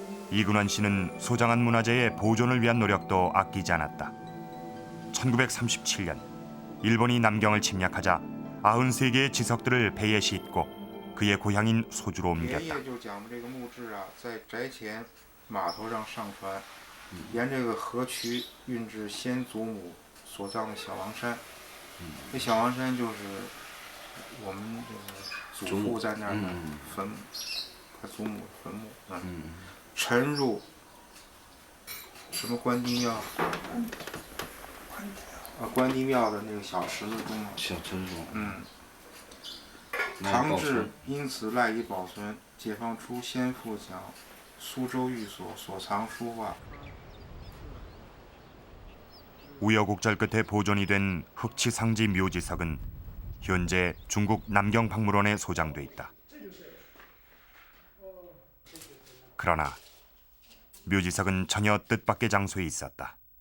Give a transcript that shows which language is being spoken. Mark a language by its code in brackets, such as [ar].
[ko] 이근원 씨는 소장한 문화재의 보존을 위한 노력도 아끼지 않았다. 1937년 일본이 남경을 침략하자 93개의 지석들을 배에 싣고 그의 고향인 소주로 [zh] 爷 [ko] 옮겼다. [zh] 爷就讲这个墓志啊，在宅前码头上上船，沿这个河渠运至先祖母所葬的小王山。这小王山就是我们这个祖父在那儿的坟墓，他祖母坟墓。沉入什么关帝庙？关帝庙的那个小池子中。小村中。唐志因此赖以保存解放初先父讲苏州寓所所藏书画。 [ko] 우여곡절 끝에 보존이 된 흑치상지 묘지석은 현재 중국 남경박물원에 소장돼 있다. 그러나 묘지석은 전혀 뜻밖의 장소에 있었다.